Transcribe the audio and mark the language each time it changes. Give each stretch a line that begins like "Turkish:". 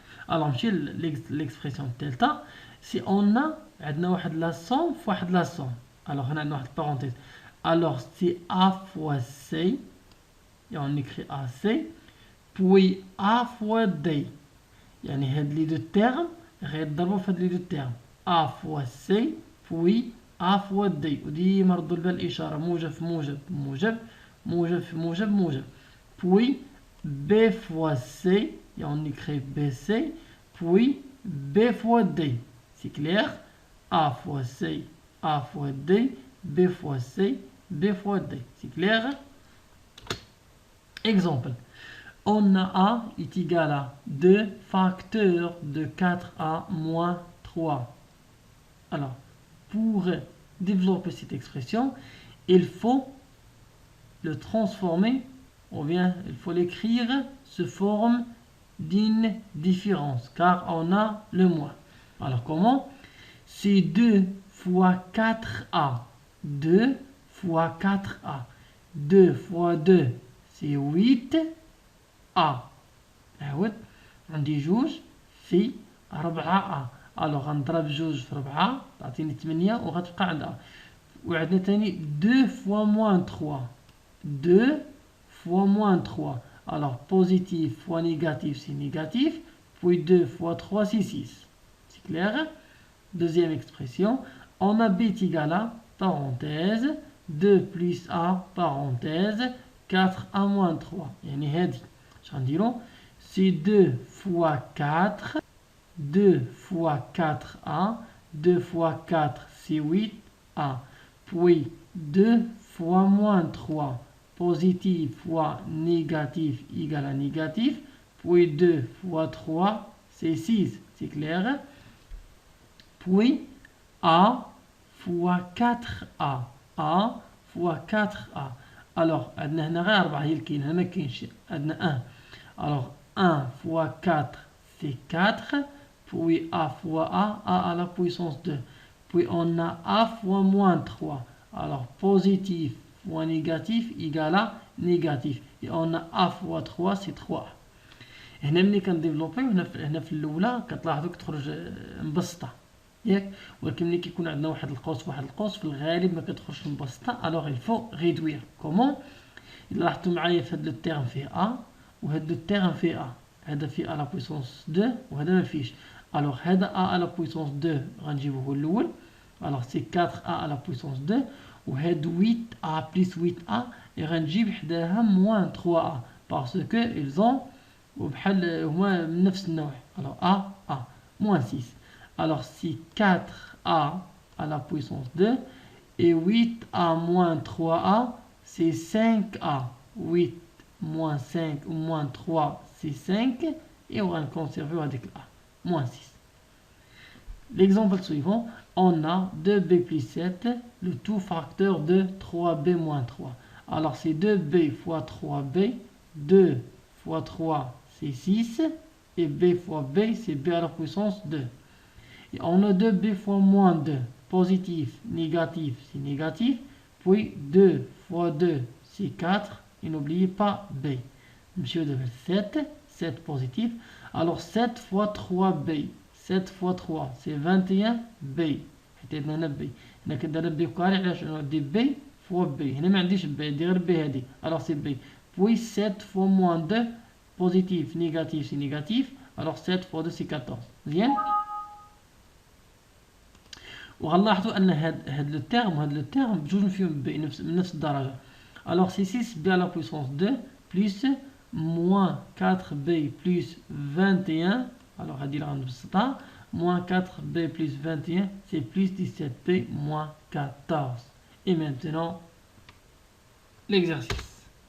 Arabic: الوغ نمشي ليكسبرسيون الثالثه. سي اون عندنا واحد لا سوم في واحد لا سوم، الوغ هنا عندنا واحد بارونتيز، الوغ سي ا فوا سي،
French: et on écrit AC, puis A fois D.
Arabic: يعني هاد لي دو تيرم غيتضربوا في هاد لي دو تيرم
French: A fois C puis A fois D.
Arabic: وديما ردوا البال الإشارة موجب في موجب موجب، موجب في موجب موجب.
French: Puis B fois C, et on écrit BC, puis B fois D. C'est clair? A fois C, A fois D, B fois C, B fois D. C'est clair? Exemple. On a A est égal à 2 facteurs de 4A moins 3. Alors, pour développer cette expression, il faut le transformer, ou bien il faut l'écrire sous forme d'une différence, car on a le moins. Alors, comment? C'est 2 fois 4A. 2 fois 4A. 2 fois 2, c'est 8A.
Arabic: عاود عندي جوج في 4A. الوغ غنضرب جوج في 4 تعطيني 8 وغتبقى عندها. وعندنا تاني
French: 2 fois moins 3. 2 fois moins 3. Alors positif fois négatif c'est négatif. Puis 2 fois 3 c'est 6. C'est clair? Deuxième expression. On a b est égal à parenthèse 2 plus a parenthèse 4a moins 3.
Arabic: يعني هادي شغنديرو
French: c'est 2 fois 4. 2 fois 4a. 2 fois 4 c'est 8a. Puis 2 fois moins 3. Positif fois négatif égale à négatif. Puis 2 fois 3 c'est 6. C'est clair? Puis a fois 4a. a fois 4a.
Arabic: Alors عندنا هنا غير 4 هي اللي كاينه ما كاينش عندنا 1.
French: Alors 1 fois 4 c'est 4, puis A fois A à la puissance 2. Puis on a A fois moins 3. Alors positif fois négatif égale à négatif. Et on a A fois 3, c'est 3.
Arabic: هنا ملي كنديفلوبيو هنا في الاولى كتلاحظوا كتخرج مبسطه ياك، ولكن ملي كيكون عندنا واحد القوس في الغالب ما كتخرجش مبسطه. الوغ الفو ريدوير كومون. الا لاحظتوا معايا في هذا لو تيرم فيه ا وهذا لو تيرم فيه ا، هذا فيه ا لا بويسونس 2 وهذا ما فيش. الوغ هذا ا لا بويسونس 2 غنجيبوه هو الاول. الوغ سي 4 ا لا بويسونس 2 وهاد 8 ا بلس 8 ا غنجيب حداها موان 3 ا باسكو ils وبحال هما من نفس النوع.
French: alors a moins 6. alors si 4a à la puissance 2 et 8a moins 3a c'est 5a. 8 moins 5 ou moins 3 c'est 5 et on va conserver avec a moins 6. L'exemple suivant, on a 2b plus 7, le tout facteur de 3b moins 3. alors c'est 2b fois 3b, 2 fois 3 c'est 6, et b fois b, c'est b à la puissance 2. Et on a 2b fois moins 2, positif, négatif, c'est négatif, puis 2 fois 2, c'est 4, et n'oubliez pas b. Monsieur de 7, 7 positif, alors 7 fois 3b, 7 fois 3, c'est 21b.
Arabic: حيت هنا b. هنا كندير b كاري علاش ندير
French: b fois b.
Arabic: هنا ما عنديش b، ندير غير b هادي.
French: alors c'est b. puis 7 fois moins 2, positif, négatif, c'est négatif. Alors 7 fois 2 c'est 14.
Arabic: مزيان. وغنلاحظوا ان هاد لو تيرم بجوج فيهم ب من نفس الدرجه.
French: alors c'est 6b à la puissance 2 plus moins 4b plus 21. alors
Arabic: هادي اللي غنبسطها
French: moins 4b plus 21 c'est plus 17b moins 14. et maintenant l'exercice.